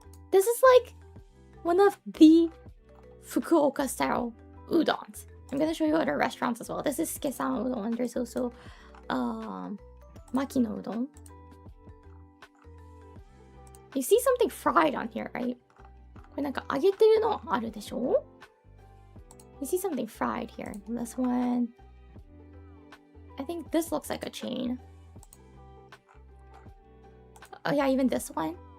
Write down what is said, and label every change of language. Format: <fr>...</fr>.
<en>This is like one of the Fukuoka style udons. I'm gonna show you other restaurants as well. This is Sukesan udon, and there's also Maki no udon. You see something fried on here, right?</en> <ja>これなんか揚げてるのあるでしょ?</ja> <en>You see something fried here. This one. I think this looks like a chain. Oh yeah, even this one.</en>